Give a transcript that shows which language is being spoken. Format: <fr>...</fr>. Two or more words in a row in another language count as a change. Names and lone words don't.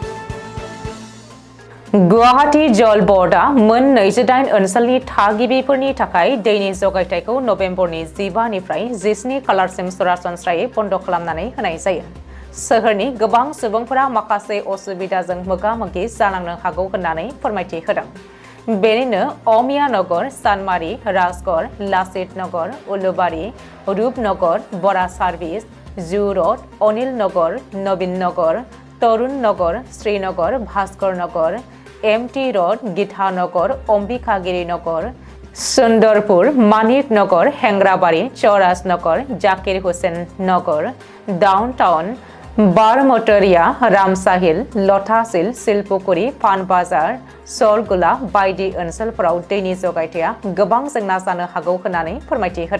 <brx>गुवाहाटी जल बर्डआ मोन 28 ओनसोलनि थागिबिफोरनि थाखाय दैनि जगायथायखौ नभेम्बरनि 15निफ्राय 17 खालारसिम सरासनस्रायै बन्द खालामनानै होनाय जायो। सोहोरनि गोबां सुबुंफोरा माखासे असुबिदाजों मोगा-मोगि जानांनो हागौ होननानै फोरमायथि होदों। बेनिनो अमिया नगर, सानमारी, राजगड़, लाचित नगर, उलुबारी, रूपनगर, बरा सार्भिस, जु रड, अनिल नगर, नवीन नगर, तरुण नगर, श्रीनगर, भास्कर नगर, MT रोड, गीता नगर, अंबिकागिरी नगर, सुंदरपुर, मानिक नगर, हेंग्राबारी, चौरास नगर, जाकिर हुसैन नगर, डाउनटाउन, बारमटरिया, रामसाहिल, लतासिल, सिलपुकुरी, पानबाजार, सरगुला बायदि ओनसोलफोराव दैनि जगायथाया गोबां जेंना जानो हागौ होननानै फोरमायथि होदों।</brx>